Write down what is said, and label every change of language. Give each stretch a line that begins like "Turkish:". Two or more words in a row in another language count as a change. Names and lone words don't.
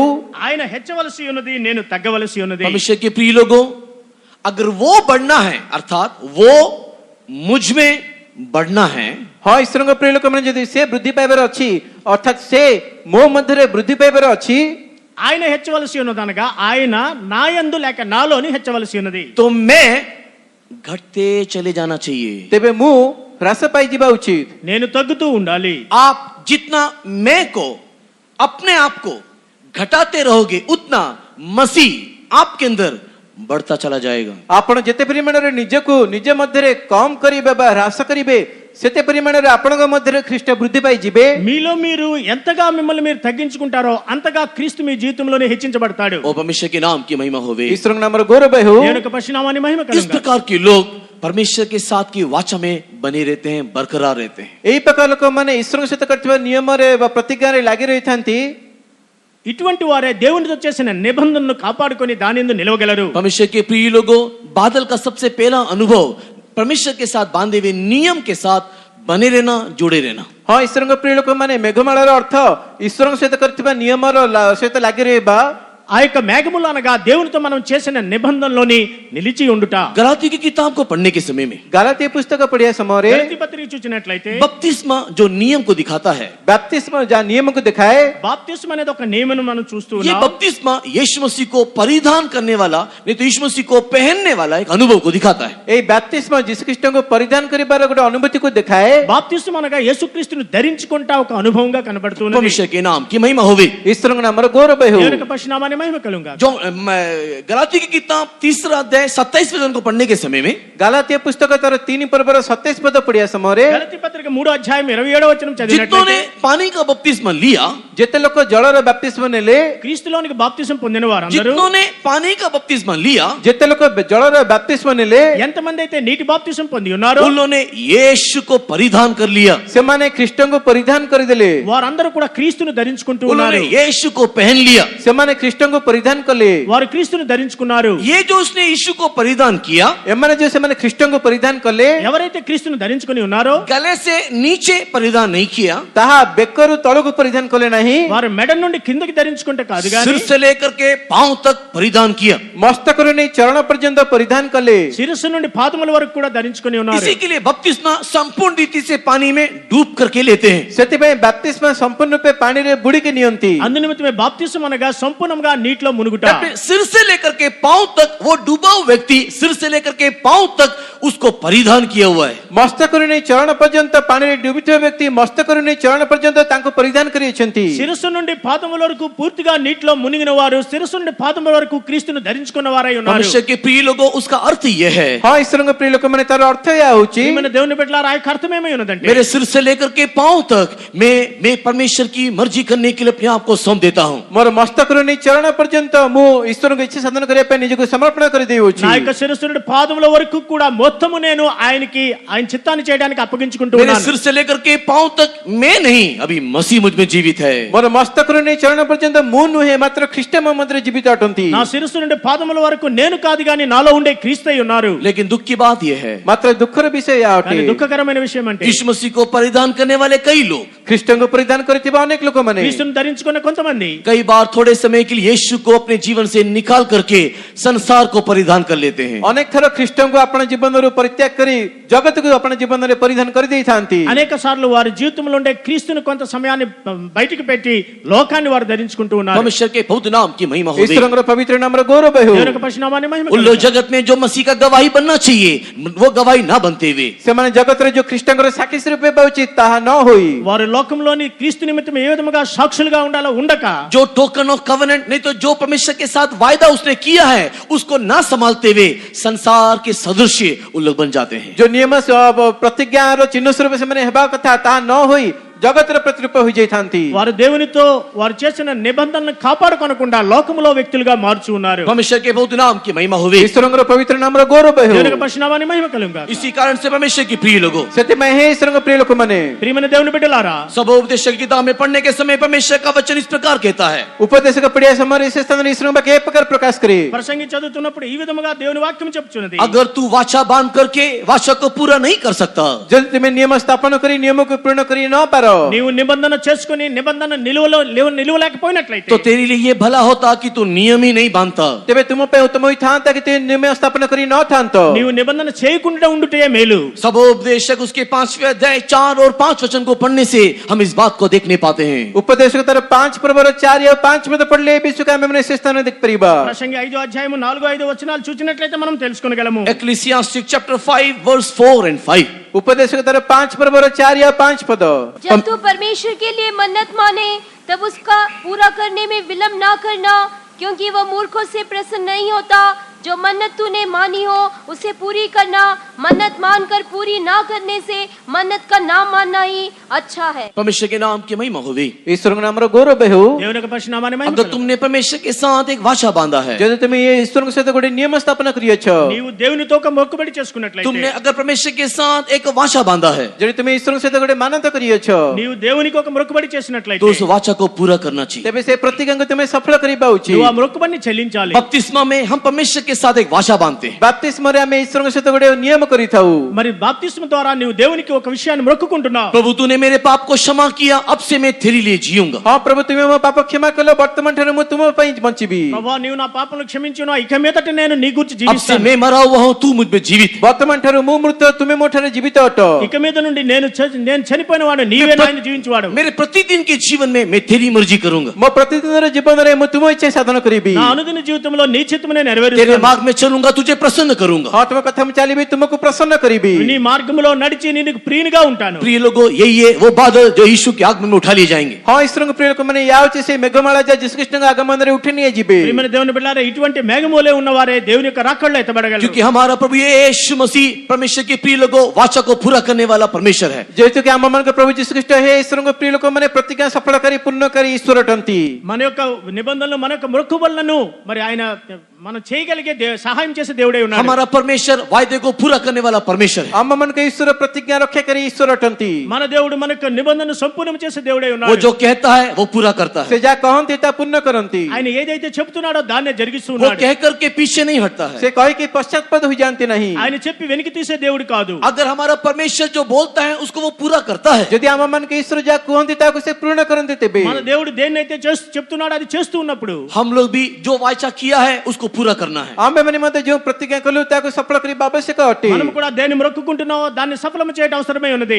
Telugu: ఆయన హెచ్చవలసి ఉన్నది నేను తగ్గవలసి ఉన్నది.
Hindi: परमेश्वर के प्रिय लोगों, अगर वो बढ़ना है अर्थात वो मुझ में बढ़ना है,
Odia: ହଁ ଈଶ୍ୱରଙ୍କ ପ୍ରିୟ ଲୋକମାନେ ଯଦି ସେ ବୃଦ୍ଧି ପାଇବାର ଅଛି ଅର୍ଥାତ୍ ସେ ମୋ ମଧ୍ୟରେ ବୃଦ୍ଧି ପାଇବାର ଅଛି
Telugu: ఆయన హెచ్చవలసి ఉన్నదనగా ఆయన నా యందు లేక నాలోని హెచ్చవలసి ఉన్నది.
Hindi: तो मैं घटते चले जाना चाहिए.
Odia: ତେବେ ମୁଁ ହ୍ରାସ ପାଇଯିବା ଉଚିତ.
Telugu: నేను తగ్గుతూ ఉండాలి.
Hindi: आप जितना मैं को अपने आप को घटाते रहोगे उतना मसीह आपके अंदर बढ़ता चला जाएगा.
Odia: ଆପଣ ଯେତେ ପରିମାଣରେ ନିଜକୁ ନିଜ ମଧ୍ୟରେ କମ କରିବେ ବା ହ୍ରାସ କରିବେ ସେତେ ପରିମାଣରେ ଆପଣଙ୍କ ମଧ୍ୟରେ ଖ୍ରୀଷ୍ଟ ବୃଦ୍ଧି ପାଇ ଯିବେ।
Telugu: మీలో మీరు ఎంతగా మిమ్మల్ని మీరు తగ్గించుకుంటారో అంతగా క్రీస్తు మీ జీవితంలోనే హెచ్చించబడతాడు.
Hindi: ओ परमेश्वर के नाम की महिमा होवे।
Odia: ଈଶ୍ୱରଙ୍କ ନାମର ଗୌରବ ହେଉ।
Telugu: దేవుని యొక్క పరిశునామాన్ని మహిమ
Hindi: इस
Telugu: కలుగును.
Hindi: प्रकार के लोग परमेश्वर के साथ की वाचा में बने रहते हैं, बरकरार रहते हैं।
Odia: ଏହି ପ୍ରକାର ଲୋକମାନେ ଈଶ୍ୱରଙ୍କ ସହିତ କରିଥିବା ନିୟମରେ ବା ପ୍ରତିଜ୍ଞାରେ ଲାଗି ରହିଥାନ୍ତି।
Telugu: ఇటువంటి వారే దేవునితో చేసిన నిబంధనను కాపాడుకొని దాని యందు నిలవగలరు.
Hindi: परमेश्वर के प्रिय लोगों, बादल का सबसे पहला अनुभव परमेश्वर के साथ बांधे हुए नियम के साथ बने रहना, जुड़े रहना।
Odia: ହଁ, ଈଶ୍ୱରଙ୍କ ପ୍ରିୟ ଲୋକମାନେ ମେଘମାଳାର ଅର୍ଥ ଈଶ୍ୱରଙ୍କ ସହିତ କରିଥିବା ନିୟମର ସହିତ ଲାଗି ରହିବା।
Telugu: ఆ యొక్క మేఘములు అనగా దేవునితో మనం చేసిన నిబంధనలోని నిలిచి ఉండుట.
Hindi: गलाती की किताब को पढ़ने के समय में
Odia: ଗାଲାତୀୟ పుస్తକ ପଢିବା ସମୟରେ
Telugu: గలతీ పత్రిక చూచినట్లయితే
Hindi: बपतिस्मा जो नियम को दिखाता है,
Odia: ବାପ୍ତିସ୍ମ ଯାହା ନିୟମକୁ ଦେଖାଏ,
Telugu: బాప్తిస్మ అనేది ఒక నియమను మనం చూస్తూ
Hindi: ये
Telugu: ఉన్నాం.
Hindi: बपतिस्मा यीशु मसीह को परिधान करने वाला नहीं तो यीशु मसीह को पहनने वाला एक अनुभव को दिखाता है।
Odia: ଏହି ବାପ୍ତିସ୍ମ ଯୀଶୁଖ୍ରୀଷ୍ଟଙ୍କୁ ପରିଧାନ କରିବାର ଗୋଟେ ଅନୁଭୂତିକୁ ଦେଖାଏ।
Telugu: బాప్తిస్మ అనగా యేసుక్రీస్తును ధరించుకుంటా ఒక అనుభవంగా కనబడుతున్నది.
Hindi: परमेश्वर के नाम की महिमा होवे।
Odia: ଈଶ୍ୱରଙ୍କ ନାମର ଗୌରବ ହେଉ।
Telugu: దేవుని యొక్క పరిశునామాన్ని మహిమ కలుగును.
Hindi: जो गलाती की किताब 3 अध्याय 27 वचन को पढ़ने के समय में
Odia: ଗାଲାତୀୟ ପୁସ୍ତକ ତାର 3 ପର୍ବର 27 ପଦ ପଢିବା ସମୟରେ
Telugu: గలతీ పత్రిక 3వ అధ్యాయం 27వ వచనం
Hindi: जितनों ने
Telugu: చదివినట్లయితే
Hindi: पानी का बपतिस्मा लिया,
Odia: ଯେତେ ଲୋକ ଜଳର ବାପ୍ତିସ୍ମ ନେଲେ,
Telugu: క్రీస్తులోనికి బాప్తిసం పొందిన వారందరూ
Hindi: जितनों ने पानी का बपतिस्मा लिया,
Odia: ଯେତେ ଲୋକ ଜଳର ବାପ୍ତିସ୍ମ ନେଲେ,
Telugu: ఎంతమంది అయితే నీటి బాప్తిసం పొంది ఉన్నారో
Hindi: उन्होंने यीशु को परिधान कर लिया,
Odia: ସେମାନେ ଖ୍ରୀଷ୍ଟଙ୍କୁ ପରିଧାନ କରିଦେଲେ।
Telugu: వారందరూ కూడా క్రీస్తును ధరించుకుంటూ
Hindi: उन्होंने
Telugu: ఉన్నారు.
Hindi: यीशु को पहन लिया।
Odia: ସେମାନେ ଖ୍ରୀଷ୍ଟଙ୍କୁ ପରିଧାନ କଲେ।
Telugu: వారు క్రీస్తును ధరించుకున్నారు.
Hindi: ये जो उसने यीशु को परिधान किया,
Odia: ଏମାନେ ଯୋଉ ସେମାନେ ଖ୍ରୀଷ୍ଟଙ୍କୁ ପରିଧାନ କଲେ,
Telugu: ఎవరైతే క్రీస్తును ధరించుకుని ఉన్నారో
Hindi: गले से नीचे परिधान नहीं किया,
Odia: ତାହା ବେକରୁ ତଳକୁ ପରିଧାନ କଲେ ନାହିଁ,
Telugu: వారు మెడ నుండి కిందకి ధరించుకుంటే కాదు
Hindi: सिर
Telugu: గాని
Hindi: से लेकर के पांव तक परिधान किया।
Odia: ମସ୍ତକରୁ ନେଇ ଚରଣ ପର୍ଯ୍ୟନ୍ତ ପରିଧାନ କଲେ।
Telugu: శిరస్సు నుండి పాదముల వరకు కూడా ధరించుకుని ఉన్నారు.
Hindi: इसी के लिए बपतिस्मा संपूर्ण रीति से पानी में डूब करके लेते हैं।
Odia: ସେଥିପାଇଁ ବାପ୍ତିସ୍ମ ସମ୍ପୂର୍ଣ୍ଣ ରୂପେ ପାଣିରେ ବୁଡିକି ନିଅନ୍ତି।
Telugu: అందు నిమిత్తమే బాప్తిసం అనగా సంపూర్ణంగా నీటిలో మునుగుట.
Hindi: अपने सिर से लेकर के पांव तक वो डूबा हुआ व्यक्ति सिर से लेकर के पांव तक उसको परिधान किया हुआ है।
Odia: ମସ୍ତକରୁ ନେଇ ଚରଣ ପର୍ଯ୍ୟନ୍ତ ପାଣିରେ ଡୁବିଥିବା ବ୍ୟକ୍ତି ମସ୍ତକରୁ ନେଇ ଚରଣ ପର୍ଯ୍ୟନ୍ତ ତାଙ୍କୁ ପରିଧାନ କରିଅଛନ୍ତି।
Telugu: శిరస్సు నుండి పాదముల వరకు పూర్తిగా నీటిలో మునిగిన వారు శిరస్సు నుండి పాదముల వరకు క్రీస్తును ధరించుకున్న వారై ఉన్నారు.
Hindi: मनुष्य के प्रिय लोगों, उसका अर्थ यह है,
Odia: ହଁ, ଈଶ୍ୱରଙ୍କ ପ୍ରିୟ ଲୋକମାନେ ତାର ଅର୍ଥ ଏହା ହଉଛି,
Telugu: ప్రియమైన దేవుని బిడ్డలారా, ఆ యొక్క అర్థం ఏమై ఉన్నదంటే
Hindi: मेरे सिर से लेकर के पांव तक मैं परमेश्वर की मर्जी करने के लिए अपने आप को सौंप देता हूं।
Odia: ମୋର ମସ୍ତକରୁ ନେଇ ଚରଣ ପର୍ଯ୍ୟନ୍ତ ମୁଁ ଈଶ୍ୱରଙ୍କ ଇଚ୍ଛା ସାଧନ କରିବା ପାଇଁ ନିଜକୁ ସମର୍ପଣ କରିଦେଉଛି।
Telugu: నా యొక్క శిరస్సు నుండి పాదముల వరకు కూడా మొత్తము నేను ఆయన చిత్తాన్ని చేయడానికి అప్పగించుకుంటూ
Hindi: मेरे
Telugu: ఉన్నాను.
Hindi: सिर से लेकर के पांव तक मैं नहीं, अभी मसीह मुझ में जीवित है।
Odia: ମୋର ମସ୍ତକରୁ ନେଇ ଚରଣ ପର୍ଯ୍ୟନ୍ତ ମୁଁ ନୁହେଁ, ମାତ୍ର ଖ୍ରୀଷ୍ଟ ମୋ ମଧ୍ୟରେ ଜୀବିତ ଅଟନ୍ତି।
Telugu: నా శిరస్సు నుండి పాదముల వరకు నేను కాదు గాని నాలో ఉండే క్రీస్తు అయి ఉన్నారు.
Hindi: लेकिन दुख की बात यह है,
Odia: ମାତ୍ର ଦୁଃଖର ବିଷୟ ଏହା ଅଟେ,
Telugu: కానీ దుఃఖకరమైన విషయం అంటే
Hindi: यीशु मसीह को परिधान करने वाले कई लोग
Odia: ଖ୍ରୀଷ୍ଟଙ୍କୁ ପରିଧାନ କରିଥିବା ଅନେକ ଲୋକମାନେ
Telugu: క్రీస్తును ధరించుకున్న కొంతమంది
Hindi: कई बार थोड़े समय के लिए यीशु को अपने जीवन से निकाल करके संसार को परिधान कर लेते हैं।
Odia: ଅନେକ ଥର ଖ୍ରୀଷ୍ଟଙ୍କୁ ଆପଣ ଜୀବନରୁ ପରିତ୍ୟାଗ କରି ଜଗତକୁ ଆପଣ ଜୀବନରେ ପରିଧାନ କରିଦେଇଥାନ୍ତି।
Telugu: అనేక సార్లు వారి జీవితంలో ఉండే క్రీస్తును కొంత సమయాన్ని బయటికి పెట్టి లోకాన్ని వారు ధరించుకుంటూ ఉన్నారు.
Hindi: परमेश्वर के पवित्र नाम की महिमा हो।
Odia: ଈଶ୍ୱରଙ୍କର ପବିତ୍ର ନାମର ଗୌରବ ହେଉ।
Telugu: దేవుని యొక్క పరిశునామాన్ని మహిమ
Hindi: उन लोग
Telugu: కలుగును.
Hindi: जगत में जो मसीह का गवाही बनना चाहिए, वो गवाही ना बनते हुए,
Odia: ସେମାନେ ଜଗତରେ ଯୋଉ ଖ୍ରୀଷ୍ଟଙ୍କର ସାକ୍ଷୀ ରୂପେ ପାଉଛି ତାହା ନ ହୋଇ,
Telugu: వారు లోకంలోని క్రీస్తు నిమిత్తం ఏ విధముగా సాక్షులుగా ఉండాలో ఉండక
Hindi: जो
English: token of covenant
Hindi: नहीं तो जो परमेश्वर के साथ वायदा उसने किया है उसको ना संभालते हुए संसार के सदृश वो लोग बन जाते हैं।
Odia: ଯୋଉ ନିୟମ ପ୍ରତିଜ୍ଞାର ଚିହ୍ନ ସ୍ୱରୂପ ସେମାନେ ହେବା କଥା ତାହା ନ ହୋଇ ଜଗତର ପ୍ରତିରୂପ ହୋଇଯାଇଥାନ୍ତି।
Telugu: వారు దేవునితో వారు చేసిన నిబంధనలను కాపాడుకొనకుండా లోకములో వ్యక్తులుగా మార్చి ఉన్నారు.
Hindi: परमेश्वर के पवित्र नाम की महिमा होवे।
Odia: ଈଶ୍ୱରଙ୍କର ପବିତ୍ର ନାମର ଗୌରବ ହେଉ।
Telugu: దేవుని యొక్క పరిశునామాన్ని మహిమ కలుగును.
Hindi: इसी कारण से परमेश्वर की प्रिय लोगों,
Odia: ସେଥିପାଇଁ ହେ ଈଶ୍ୱରଙ୍କ ପ୍ରିୟ ଲୋକମାନେ,
Telugu: ప్రియమైన దేవుని బిడ్డలారా,
Hindi: सबोपदेशक किताब में पढ़ने के समय परमेश्वर का वचन इस प्रकार कहता है,
Odia: ଉପଦେଶକ ପଢିବା ସମୟରେ ସେ ସ୍ଥାନରେ ଈଶ୍ୱରଙ୍କ ବାକ୍ୟ ଏ ପ୍ରକାର ପ୍ରକାଶ କରେ।
Telugu: ప్రసంగి చదువుతున్నప్పుడు ఈ విధముగా దేవుని వాక్యం చెప్పుచున్నది.
Hindi: अगर तू वाचा बांध करके वाचा को पूरा नहीं कर सकता,
Odia: ଯଦି ତୁମେ ନିୟମ ସ୍ଥାପନ କରି ନିୟମକୁ ପୂर्ण କରି ନ ପାର,
Telugu: నీవు నిబంధన చేసుకుని నిబంధన నిలువలేకపోయినట్లయితే
Hindi: तो तेरे लिए ये भला होता कि तू नियम ही नहीं बांधता।
Odia: ତେବେ ତୁମ ପାଇଁ ଉତ୍ତମ ହୋଇଥାନ୍ତା କି ତୁମେ ନିୟମ ସ୍ଥାପନ କରି ନଥାନ୍ତ।
Telugu: నీవు నిబంధన చేయకుండా ఉండుటే మేలు.
Hindi: सबोपदेशक उसके 5वें अध्याय 4 और 5 वचन को पढ़ने से हम इस बात को देख नहीं पाते हैं।
Odia: ଉପଦେଶକ ତାର 5 ପର୍ବର 4 ଆଉ 5 ପଦ ପଢିଲେ ଏ ବିଷୟକୁ ଆମେ ସେ ସ୍ଥାନରେ ଦେଖିପାରିବା।
Telugu: ప్రసంగి 5వ అధ్యాయము 4-5 వచనాలు చూచినట్లయితే మనం తెలుసుకొనగలము.
English: Ecclesiastes chapter 5 verse 4 and 5।
Odia: ଉପଦେଶକ ତାର 5 ପର୍ବର 4 ଆଉ 5 ପଦ।
Hindi: जब तू परमेश्वर के लिए मन्नत माने तब उसका पूरा करने में विलंब ना करना, क्योंकि वह मूर्खों से प्रसन्न नहीं होता जो मन्नत तूने मानी हो उसे पूरी करना, मन्नत मानकर पूरी ना करने से मन्नत का नाम मानना ही अच्छा है। परमेश्वर के नाम की महिमा होवे।
Odia: ଈଶ୍ୱରଙ୍କ ନାମର ଗୌରବ ହେଉ।
Telugu: దేవుని యొక్క పరిశుద్ధ నామాన్ని మహిమ
Hindi: अगर
Telugu: కలుగు.
Hindi: तुमने परमेश्वर के साथ एक वाचा बांधा है,
Odia: ଯଦି ତୁମେ ଏ ଈଶ୍ୱରଙ୍କ ସହିତ ଗୋଟେ ନିୟମ ସ୍ଥାପନ କରିଅଛ,
Telugu: నీవు దేవునితో ఒక మొక్కుబడి చేసుకున్నట్లయితే,
Hindi: तुमने अगर परमेश्वर के साथ एक वाचा बांधा है,
Odia: ଯଦି ତୁମେ ଈଶ୍ୱରଙ୍କ ସହିତ ଗୋଟେ ମାନତ କରିଅଛ,
Telugu: నీవు దేవునికి ఒక మొక్కుబడి
Hindi: तो
Telugu: చేసినట్లయితే
Hindi: उस वाचा को पूरा करना चाहिए।
Odia: ତେବେ ସେ ପ୍ରତିଜ୍ଞାକୁ ତୁମେ ସଫଳ କରିବା ଉଚିତ।
Telugu: నువ్వు ఆ మొక్కుబడిని చెల్లించాలి.
Hindi: बपतिस्मा में हम परमेश्वर के साथ एक वाचा बांधते हैं।
Odia: ବାପ୍ତିସ୍ମରେ ଆମେ ଈଶ୍ୱରଙ୍କ ସହିତ ଗୋଟେ ନିୟମ କରିଥାଉ।
Telugu: మరి బాప్తిస్మ ద్వారా నీవు దేవునికి ఒక విషయాన్ని మొక్కుకుంటున్నావు.
Hindi: प्रभु तूने मेरे पाप को क्षमा किया, अब से मैं तेरे लिए जीऊंगा।
Odia: ହଁ ପ୍ରଭୁ ତୁମେ ମୋ ପାପ କ୍ଷମା କଲ, ବର୍ତ୍ତମାନ ଠାରୁ ମୁଁ ତୁମ ପାଇଁ ବଞ୍ଚିବି।
Telugu: ప్రభువా నీవు నా పాపములను క్షమించును, ఇక మీదట నేను నీ గురించి
Hindi: अब से
Telugu: జీవిస్తాను.
Hindi: मैं मरा हुआ हूँ, तू मुझ में जीवित।
Odia: ବର୍ତ୍ତମାନ ଠାରୁ ମୁଁ ମୃତ, ତୁମେ ମୋ ଠାରେ ଜୀବିତ ଅଟ।
Telugu: ఇక మీద నుండి నేను చనిపోయిన వాడు, నీవే నాయన జీవించువాడు.
Hindi: मेरे प्रतिदिन के जीवन में मैं तेरी मर्जी करूंगा।
Odia: ମୋ ପ୍ରତିଦିନର ଜୀବନରେ ମୁଁ ତୁମ ଇଚ୍ଛା ସାଧନ କରିବି।
Telugu: నా అనుదిన జీవితంలో నీ చిత్తమునే
Hindi: तेरे
Telugu: నెరవేరుస్తాను.
Hindi: मार्ग में चलूंगा, तुझे प्रसन्न करूंगा।
Odia: ହଁ ତୁମ କଥା ମୁଁ ଚାଲିବି, ତୁମକୁ ପ୍ରସନ୍ନ କରିବି।
Telugu: నీ మార్గములో నడిచి నీకు ప్రియునిగా ఉంటాను.
Hindi: प्रिय लोगों, यही है वो बादल जो यीशु के आगमन में उठा लिए जाएंगे।
Odia: ହଁ ଈଶ୍ୱରଙ୍କ ପ୍ରିୟ ଲୋକମାନେ, ୟା ହେଉଛି ସେ ମେଘମାଳା ଯାହା ଯୀଶୁଖ୍ରୀଷ୍ଟଙ୍କ ଆଗମନରେ ଉଠି ନିଆଯିବେ।
Telugu: ప్రియమైన దేవుని బిడ్డలారా, ఇటువంటి మేఘములే ఉన్నవారే దేవుని యొక్క రాకడలో ఎత్తబడగలరు.
Hindi: क्योंकि हमारा प्रभु यीशु मसीह परमेश्वर के प्रिय लोगों वाचा को पूरा करने वाला परमेश्वर है।
Odia: ଯେହେତୁ କି ଆମମାନଙ୍କ ପ୍ରଭୁ ଯୀଶୁଖ୍ରୀଷ୍ଟ ହେ ଈଶ୍ୱରଙ୍କ ପ୍ରିୟ ଲୋକମାନେ ପ୍ରତିଜ୍ଞା ସଫଳକାରୀ ପୂର୍ଣ୍ଣକାରୀ ଈଶ୍ୱର ଅଟନ୍ତି।
Telugu: మన యొక్క నిబంధనలు, మన యొక్క మొక్కుబడులను మరి ఆయన మనం చేయగలిగే సహాయం చేసే దేవుడే ఉన్నాడు.
Hindi: हमारा परमेश्वर वायदे को पूरा करने वाला परमेश्वर है।
Odia: ଆମମାନଙ୍କ ଈଶ୍ୱର ପ୍ରତିଜ୍ଞା ରକ୍ଷାକାରୀ ଈଶ୍ୱର ଅଟନ୍ତି।
Telugu: మన దేవుడు మన యొక్క నిబంధనను సంపూర్ణం చేసే దేవుడే
Hindi: वो
Telugu: ఉన్నాడు.
Hindi: जो कहता है वो पूरा करता
Odia: ସେ
Hindi: है।
Odia: ଯାହା କହନ୍ତି ତାହା ପୂର୍ଣ୍ଣ କରନ୍ତି।
Telugu: ఆయన ఏదైతే చెప్తున్నాడో దాన్నే జరిగిస్తూ
Hindi: वो
Telugu: ఉన్నాడు.
Hindi: कह करके पीछे नहीं हटता है।
Odia: ସେ କହିକି ପଶ୍ଚାତ୍ପଦ ହୋଇଯାଆନ୍ତି ନାହିଁ।
Telugu: ఆయన చెప్పి వెనక్కి తీసే దేవుడు కాదు.
Hindi: अगर हमारा परमेश्वर जो बोलता है उसको वो पूरा करता है।
Odia: ଯଦି ଆମମାନଙ୍କ ଈଶ୍ୱର ଯାହା କୁହନ୍ତି ତାହାକୁ ସେ ପୂରଣ କରନ୍ତି, ତେବେ
Telugu: మన దేవుడు దేన్నైతే చెప్తున్నాడో అది చేస్తూ ఉన్నప్పుడు
Hindi: हम लोग भी जो वाचा किया है उसको पूरा करना है।
Odia: ଆମେମାନେ ମଧ୍ୟ ଯେଉଁ ପ୍ରତିଜ୍ଞା କଲୁ ତାହାକୁ ସଫଳ କରିବା ଆବଶ୍ୟକ ଅଟେ।
Telugu: మనం కూడా దేన్ని మొక్కుకుంటున్నామో దాన్ని సఫలం చేయడం అవసరమై ఉన్నది.